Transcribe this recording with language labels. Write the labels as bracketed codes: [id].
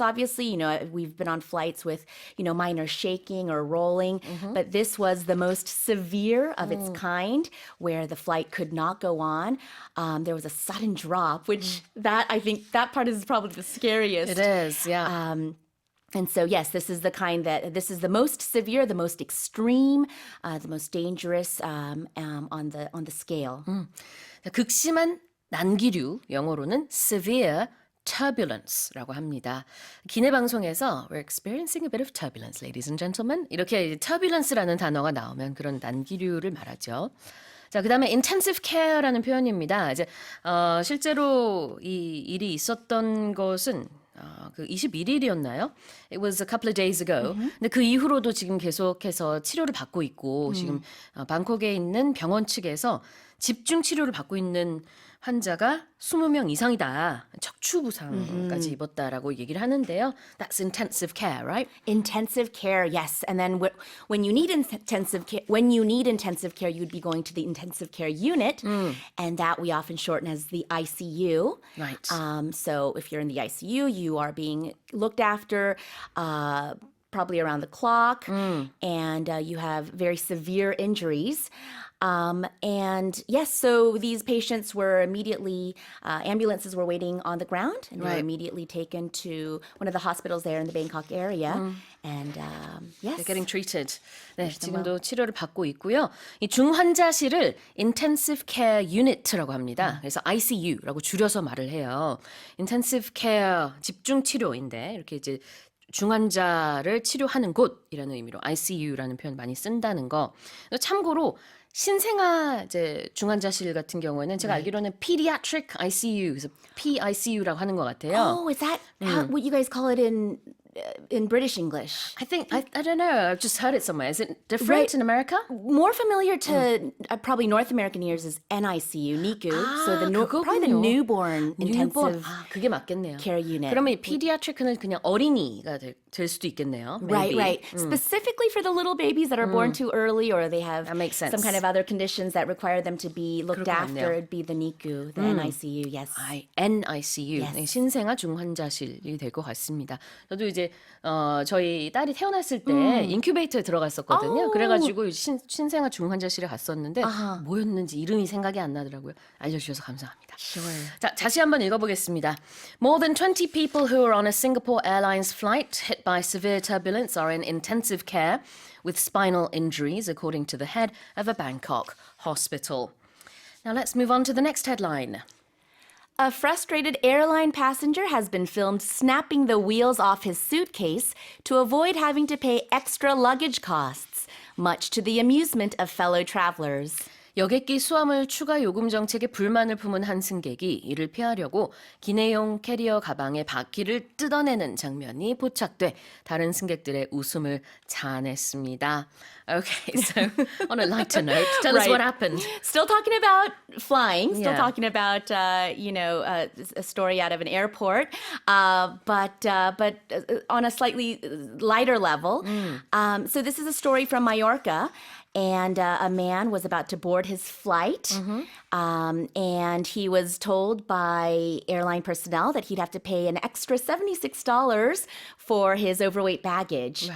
[en] Obviously, we've been on flights with minor shaking or rolling, but this was the most severe of its kind, where the flight could not go on. There was a sudden drop, which I think that part is probably the scariest. It is, yeah. And so, yes, this is the most severe, the most extreme, the most dangerous on the scale. [ko] 극심한 난기류, 영어로는 severe turbulence라고 합니다. 기내 방송에서 [en] we're experiencing a bit of turbulence, ladies and gentlemen. [ko] 이렇게 turbulence라는 단어가 나오면 그런 난기류를 말하죠. 자, 그다음에 intensive care라는 표현입니다. 이제 실제로 이 일이 있었던 것은 그 21일이었나요? [en] It was a couple of days ago. [ko] 근데 그 이후로도 지금 계속해서 치료를 받고 있고 지금 방콕에 있는 병원 측에서 집중 치료를 받고 있는 환자가 20명 이상이다. 척추 부상까지 입었다라고 얘기를 하는데요. [en] That's intensive care, right? Intensive care, yes. And then when you need intensive care, you'd be going to the intensive care unit, and that we often shorten as the ICU. Right. So if you're in the ICU, you are being looked after. Probably around the clock, and you have very severe injuries. And yes, so these patients were immediately, ambulances were waiting on the ground and were Right. immediately taken to one of the hospitals there in the Bangkok area. And yes. They're getting treated. [ko] 네, 지금도 치료를 받고 있고요. 이 중환자실을 intensive care unit라고 합니다. 그래서 ICU라고 줄여서 말을 해요. intensive care 집중 치료인데 이렇게 이제 중환자를 치료하는 곳이라는 의미로 ICU라는 표현 많이 쓴다는 거. 참고로 신생아 이제 중환자실 같은 경우에는 제가 알기로는 pediatric ICU, 그래서 PICU라고 하는 것 같아요. [en] Oh, is that what you guys call it in British English? I think I don't know. I've just heard it somewhere. Is it different in America? More familiar to probably North American ears is NICU, NICU. So probably the [ko] 그거군요. [en] newborn intensive [ko] 그게 맞겠네요. [en] care unit. [ko] 그러면 이 pediatric은 그냥 어린이가 될 수도 있겠네요. [en] Right, maybe. right. Specifically for the little babies that are born too early or they have That makes sense. some kind of other conditions that require them to be looked [ko] 그럴 것 [en] after. [ko] 같네요. [en] It'd be the NICU, the NICU, yes. NICU, Yes. [ko] 네, 신생아 중환자실이 될 것 같습니다. 저도 이제 저희 딸이 태어났을 때 인큐베이터에 들어갔었거든요. 그래가지고 신생아 중환자실에 갔었는데 뭐였는지 이름이 생각이 안 나더라고요. 알려주셔서 감사합니다. [en] Sure. [ko] 자, 다시 한번 읽어보겠습니다. [en] More than 20 people who are on a Singapore Airlines flight hit by severe turbulence are in intensive care with spinal injuries, according to the head of a Bangkok hospital. Now let's move on to the next headline. A frustrated airline passenger has been filmed snapping the wheels off his suitcase to avoid having to pay extra luggage costs, much to the amusement of fellow travelers. [ko] 여객기 수화물 추가 요금 정책에 불만을 품은 한 승객이 이를 피하려고 기내용 캐리어 가방의 바퀴를 뜯어내는 장면이 포착돼 다른 승객들의 웃음을 자아냈습니다. [en] Okay, so on a lighter note, tell us Right. what happened. Still talking about flying, still Yeah. talking about, a story out of an airport, but on a slightly lighter level. So this is a story from Mallorca. And a man was about to board his flight, and he was told by airline personnel that he'd have to pay an extra $76 for his overweight baggage.